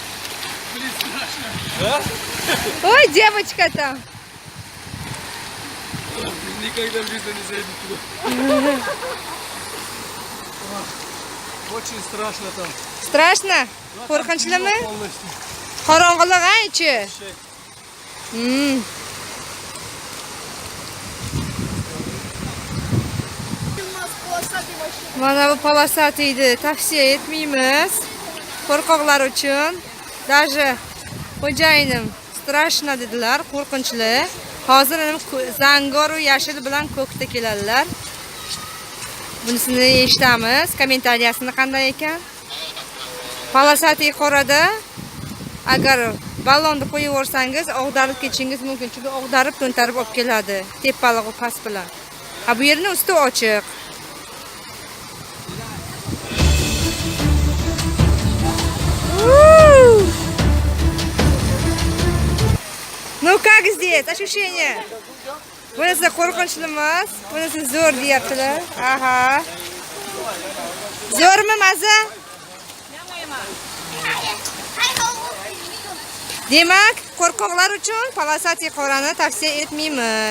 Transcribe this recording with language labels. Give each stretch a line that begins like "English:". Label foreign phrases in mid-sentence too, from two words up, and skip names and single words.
Russian: Ой, девочка там. Никогда в жизни не зайду туда. Очень страшно там. Страшно? Qo'rqinchlimi? Полностью.
Uzbek: Qorong'ilik ha ichi. Mana bu polosat edi, tavsiya etmaymiz. Qo'rqoqlar uchun. Даже xo'jayinim strashna dedilar, qo'rqinchli. Hozir zangor va yashil bilan ko'kda keladilar. Bunisini eshitamiz. Kommentariyasini qanday ekan? Polosati qorada agar ballonni qo'yib yuborsangiz, og'darib ketishingiz mumkin. Chunki og'darib to'ntarib olib keladi. Tepalik va past bilan. Bu yerning usti ochiq.
Russian: Ну как здесь? Ощущение?
Uzbek: Bunisi qo'rqinchli emas, bunisi zo'r deyaptilar. Aha. Zo'rmi maza? Demak, qo'rqoqlar uchun polosati qorani tavsiya etmaymiz.